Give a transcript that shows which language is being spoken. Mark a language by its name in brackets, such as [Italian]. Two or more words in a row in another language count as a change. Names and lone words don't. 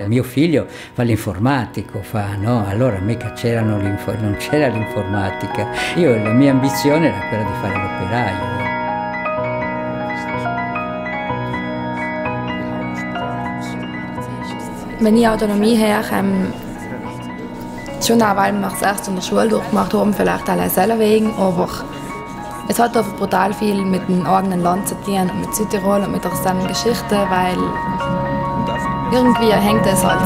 [Italian] Mio figlio fa l'informatico, no? Allora mica non c'era l'informatica. La mia ambizione era quella di fare l'operaio. [German] Wenn ich Autonomie her, schon auch, weil wir es erst in der Schule durchgemacht haben, vielleicht allein selber wegen, aber es hat einfach brutal viel mit dem eigenen Land zu tun und mit Südtirol und mit der Geschichte, weil irgendwie hängt das alles zusammen.